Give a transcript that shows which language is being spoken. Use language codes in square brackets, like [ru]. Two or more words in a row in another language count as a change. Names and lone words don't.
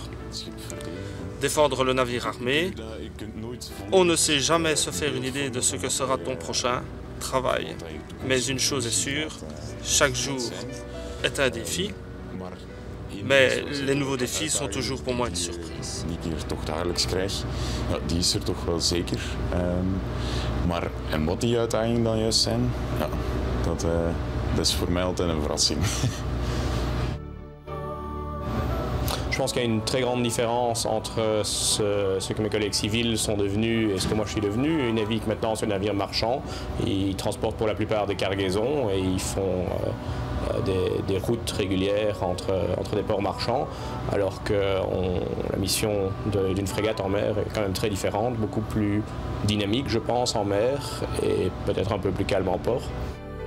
[fr] Défendre le navire armé, on ne sait jamais se faire une idée de ce que sera ton prochain travail. Mais une chose est sûre, chaque jour est un défi. Mais les nouveaux défis sont toujours pour moi une surprise. [nl] Die ik hier toch dagelijks krijg, ja, die is er toch wel zeker. En wat die uitdagingen dan juist zijn, ja, dat is voor mij altijd een verrassing. [fr] Je pense qu'il y a une très grande différence entre ce que mes collègues civils sont devenus et ce que moi je suis devenu. Ils naviguent maintenant sur des navires marchands, ils transportent pour la plupart des cargaisons et ils font des routes régulières entre des ports marchands, alors que la mission d'une frégate en mer est quand même très différente, beaucoup plus dynamique je pense en mer et peut-être un peu plus calme en port.